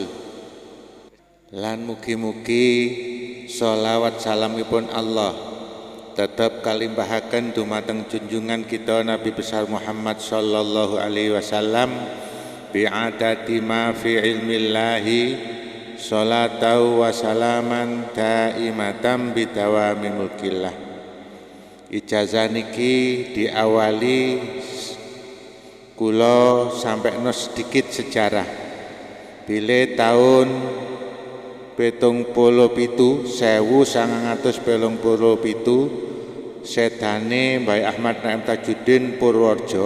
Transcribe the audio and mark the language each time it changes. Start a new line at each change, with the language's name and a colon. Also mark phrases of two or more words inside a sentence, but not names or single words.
Javanese: Lan mugi-mugi sholawat salamipun Allah tetap kalimbahaken dumateng junjungan kita Nabi besar Muhammad
Arabic: صلى الله عليه وسلم بعدد ما في علم الله صلاة وسلاما دائمة بدوام ملك الله.
Javanese: Ijazah niki diawali kula sampekno sedikit sejarah. Bile tahun 1977 sedane Mbah Ahmad Naim Tajuddin Purworejo.